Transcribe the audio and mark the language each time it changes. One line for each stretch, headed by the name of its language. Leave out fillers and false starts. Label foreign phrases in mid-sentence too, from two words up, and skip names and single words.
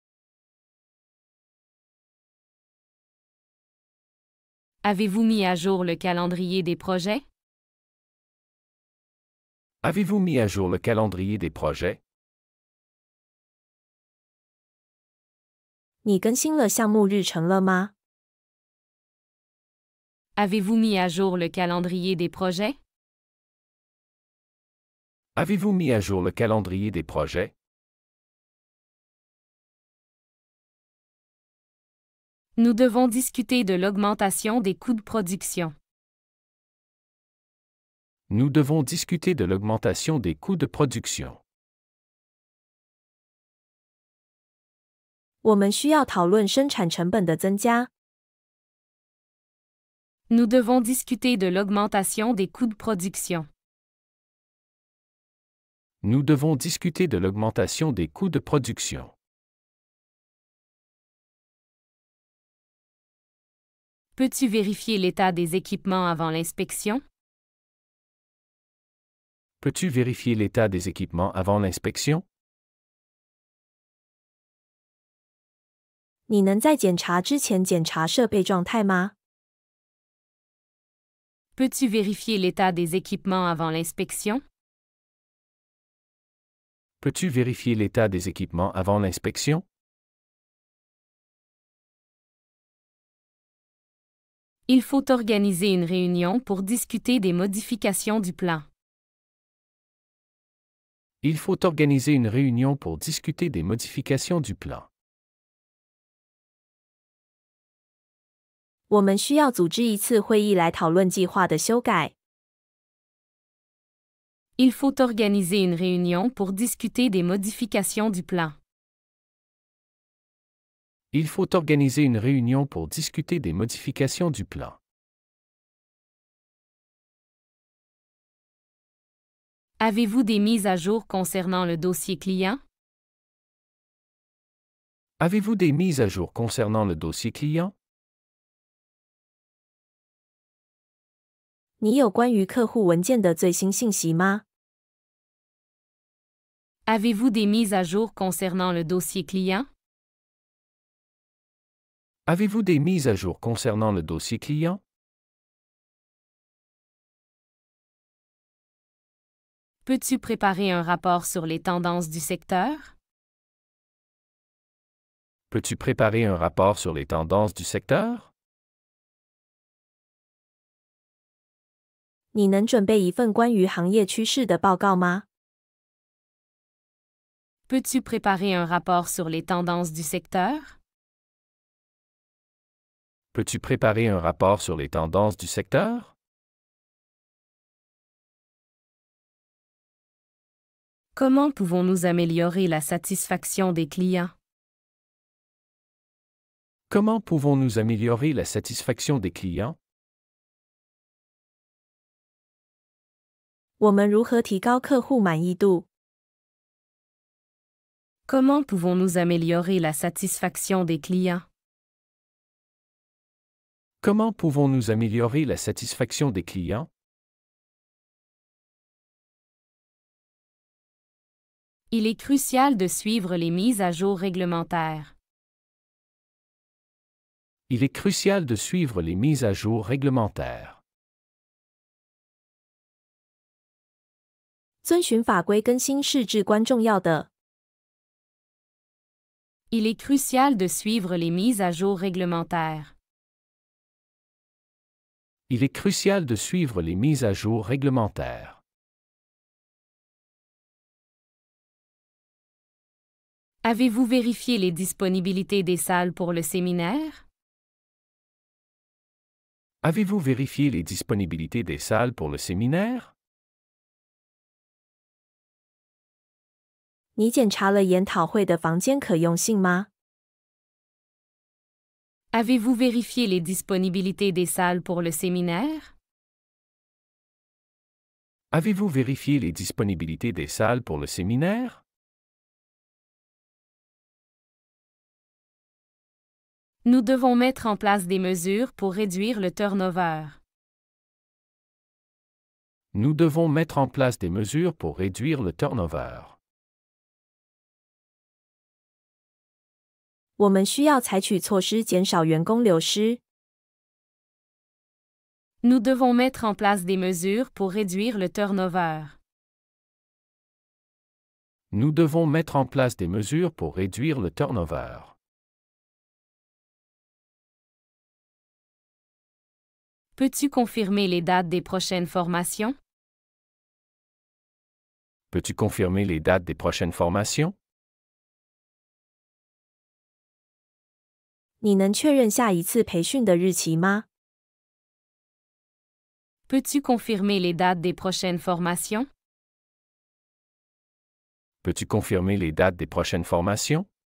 French: Avez-vous mis à jour le calendrier des projets? Avez-vous mis à jour le calendrier des projets?
Chinese: 你更新了项目日程了吗？
French: Avez-vous mis à jour le calendrier des projets? Avez-vous mis à jour le calendrier des projets? Nous devons discuter de l'augmentation des coûts de production. Nous devons discuter de l'augmentation des coûts de production.
Chinese: 我们需要讨论生产成本的增加。
French: Nous devons discuter de l'augmentation des coûts de production. Nous devons discuter de l'augmentation des coûts de production. Peux-tu vérifier l'état des équipements avant l'inspection? Peux-tu vérifier l'état des équipements avant l'inspection?
Chinese: 你能在检查之前检查设备状态吗？
French: Peux-tu vérifier l'état des équipements avant l'inspection? Peux-tu vérifier l'état des équipements avant l'inspection? Il faut organiser une réunion pour discuter des modifications du plan. Il faut organiser une réunion pour discuter des modifications du plan.
Chinese: 我们需要组织一次会议来讨论计划的修改。
French: Il faut organiser une réunion pour discuter des modifications du plan. Il faut organiser une réunion pour discuter des modifications du plan. Avez-vous des mises à jour concernant le dossier client? Avez-vous des mises à jour concernant le dossier client?
Chinese: 你有关于客户文件的最新信息吗？
French: Avez-vous des mises à jour concernant le dossier client? Avez-vous des mises à jour concernant le dossier client? Peux-tu préparer un rapport sur les tendances du secteur? Peux-tu préparer un rapport sur les tendances du secteur?
Chinese: 你能准备一份关于行业趋势的报告吗？
French: Peux-tu préparer un rapport sur les tendances du secteur? Peux-tu préparer un rapport sur les tendances du secteur? Comment pouvons-nous améliorer la satisfaction des clients? Comment pouvons-nous améliorer la satisfaction des clients?
Chinese: 我们如何提高客户满意度？
French: Comment pouvons-nous améliorer la satisfaction des clients? Comment pouvons-nous améliorer la satisfaction des clients? Il est crucial de suivre les mises à jour réglementaires. Il est crucial de suivre les mises à jour réglementaires.
Chinese: 遵循法规更新是至关重要的。
French: Il est crucial de suivre les mises à jour réglementaires. Il est crucial de suivre les mises à jour réglementaires. Avez-vous vérifié les disponibilités des salles pour le séminaire? Avez-vous vérifié les disponibilités des salles pour le séminaire?
Chinese: 你检查了研讨会的房间可用性吗？
French: Avez-vous vérifié les disponibilités des salles pour le séminaire? Avez-vous vérifié les disponibilités des salles pour le séminaire? Nous devons mettre en place des mesures pour réduire le turnover. Nous devons mettre en place des mesures pour réduire le turnover.
Chinese: 我们需要采取措施减少员工流失。
French: Nous devons mettre en place des mesures pour réduire le turnover. Nous devons mettre en place des mesures pour réduire le turnover. Peux-tu confirmer les dates des prochaines formations? Peux-tu confirmer les dates des prochaines formations?
Chinese: 你能确认下一次培训的日期吗？
French: Peux-tu confirmer les dates des prochaines formations? Peux-tu confirmer les dates des prochaines formations?